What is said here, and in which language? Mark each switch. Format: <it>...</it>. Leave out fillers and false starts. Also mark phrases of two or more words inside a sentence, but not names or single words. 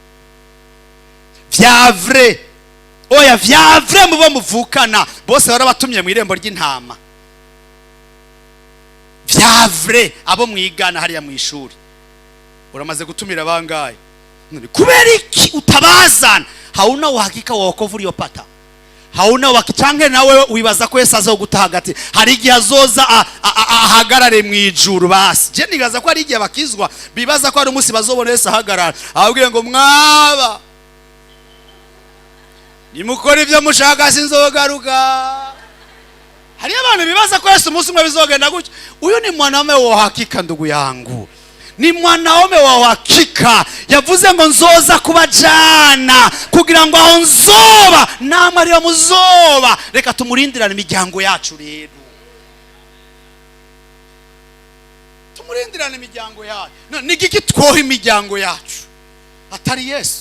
<rn>Vya vrai oya vya vrai mubo muvukana bose barabatumye mu irembo ry'intama. Vya vrai abo mwigana hariya mu ishuri uramaze gutumira bangaye. Kubera iki utabazana?</rn> <sw>Hauna uhakika wa wokovu uliyopata. Hauna wakichange</sw> <rn>nawe wibaza ko Yesu azogutaha hagati. Hari igihe azoza ahagarare mu ijuru basi. Je nibaza ko hari igihe bakizwa bibaza ko ari umunsi bazobona Yesu ahagarara. Ahubwiye ngo mwaba nimukora ibyo mushaka sinzogaruka. Hari abantu bibaza ko Yesu umunsi umwe bizogenda gutyo. Uyu ni</rn> <sw>mwanaume wa hakika ndugu yangu. Ni mwanaume wa hakika.</sw> <rn>Yavuze ngo nzoza kubajana kugira ngo aho nzoba namwe ariyo muzoba. Reka tumurindirane imiryango yacu rero. Tumurindirane imiryango yacu. Ni giki twoha imiryango yacu atari Yesu?</rn>